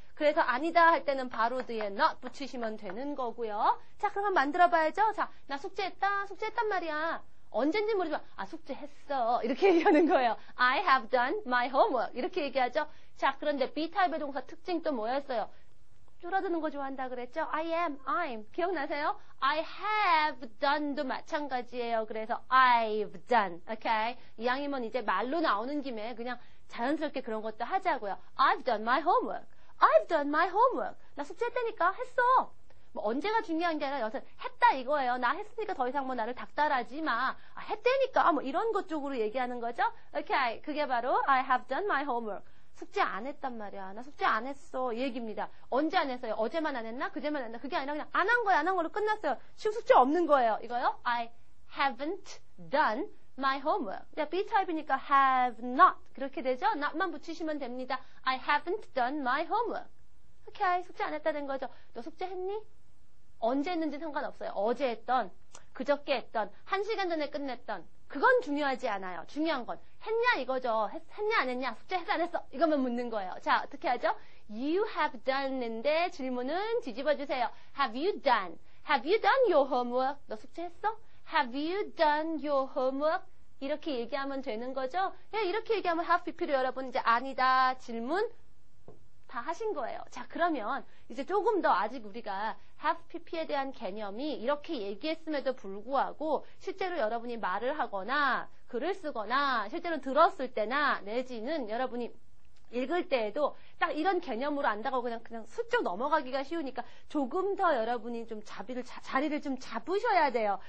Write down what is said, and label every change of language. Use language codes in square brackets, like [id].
[ko] 그래서 아니다 할 때는 바로 뒤에 not 붙이시면 되는 거고요. 자, 그럼 만들어 봐야죠. 자, 나 숙제했단 말이야. 언젠지 모르지만 숙제했어 이렇게 얘기하는 거예요. [en] I have done my homework [ko] 이렇게 얘기하죠. 자, 그런데 B타입의 동사 특징 또 뭐였어요? 줄어드는 거 좋아한다 그랬죠? [en] I am, I'm. [ko] 기억나세요? [en] I have done도 [ko] 마찬가지예요. 그래서 [en] I've done. [ko] 오케이? 이왕이면 이제 말로 나오는 김에 그냥 자연스럽게 그런 것도 하자고요. [en] I've done my homework. I've done my homework. [ko] 나 숙제했다니까 했어. 뭐 언제가 중요한 게 아니라 여기서 했다 이거예요. 나 했으니까 더 이상 뭐 나를 닥달하지 마. 했다니까 뭐 이런 것 쪽으로 얘기하는 거죠. 오케이. 그게 바로 [en] I have done my homework. [ko] 숙제 안 했단 말이야. 나 숙제 안 했어. 이 얘기입니다. 언제 안 했어요? 어제만 안 했나? 그제만 안 했나? 그게 아니라 그냥 안 한 거야. 안 한 걸로 끝났어요. 지금 숙제 없는 거예요. 이거요? [en] I haven't done my homework. [ko] B타입이니까 [en] have not. [ko] 그렇게 되죠? not만 붙이시면 됩니다. [en] I haven't done my homework. [ko] 오케이. 숙제 안 했다는 거죠. 너 숙제 했니? 언제 했는지 상관없어요. 어제 했던, 그저께 했던, 1시간 전에 끝냈던. 그건 중요하지 않아요. 중요한 건 했냐 이거죠. 했냐 안 했냐. 숙제 했어 안 했어. 이것만 묻는 거예요. 자, 어떻게 하죠? [en] You have done [ko] 인데 질문은 뒤집어 주세요. [en] Have you done? Have you done your homework? [ko] 너 숙제했어? [en] Have you done your homework? [ko] 이렇게 얘기하면 되는 거죠. 예, 이렇게 얘기하면 have pp를 여러분 이제 아니다 질문 다 하신 거예요. 자, 그러면 이제 조금 더 아직 우리가 have pp에 대한 개념이 이렇게 얘기했음에도 불구하고 실제로 여러분이 말을 하거나 글을 쓰거나 실제로 들었을 때나 내지는 여러분이 읽을 때에도 딱 이런 개념으로 안다고 그냥 슬쩍 넘어가기가 쉬우니까 조금 더 여러분이 좀 자리를 좀 잡으셔야 돼요.